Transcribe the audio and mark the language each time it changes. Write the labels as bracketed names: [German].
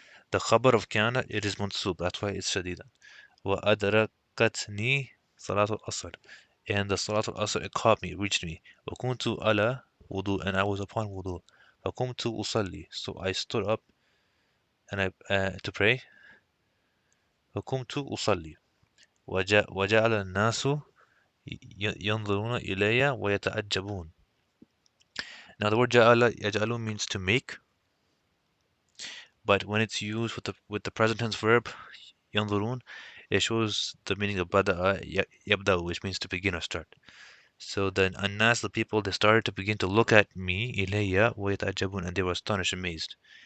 [English] The khabar of kana, it is mansub, that's why it's shadida. [Arabic] وأدركتني صلاة الأصر, [English] and the صلاة الأصر, it caught me, it reached me. [Arabic] وكنت على [English] wudu, and I was upon wudu. [Arabic] فقمت أصلي, [English] so I stood up and I to pray. [Arabic] فقمت أصلي. وجعل الناس ينظرون إلي ويتعجبون. [English] Now the word [Arabic] جعل يجعل [English] means to make, but when it's used with the present tense verb ينظرون, it shows the meaning of [Arabic] بدأ يبدأ, [English] which means to begin or start. So then الناس, the people, they started to begin to look at me [Arabic] إلي ويتعجبون, [English] and they were astonished, amazed.